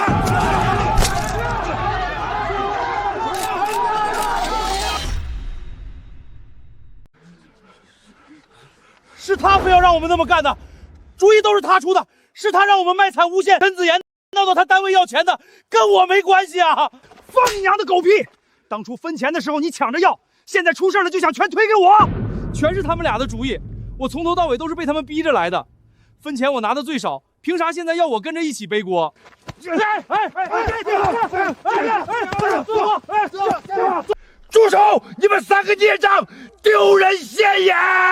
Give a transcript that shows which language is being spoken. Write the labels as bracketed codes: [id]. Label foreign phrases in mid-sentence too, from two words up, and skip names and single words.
[zh] 是他非要讓我們那麼幹的，主意都是他出的，是他讓我們賣慘誣陷陳子言，鬧到他單位要錢的，跟我沒關係啊！放你娘的狗屁！當初分錢的時候你搶着要，現在出事了就想全推給我，全是他們倆的主意，我從頭到尾都是被他們逼着來的。分钱我拿的最少，凭啥现在要我跟着一起背锅？住手！你们3个孽障，丢人现眼！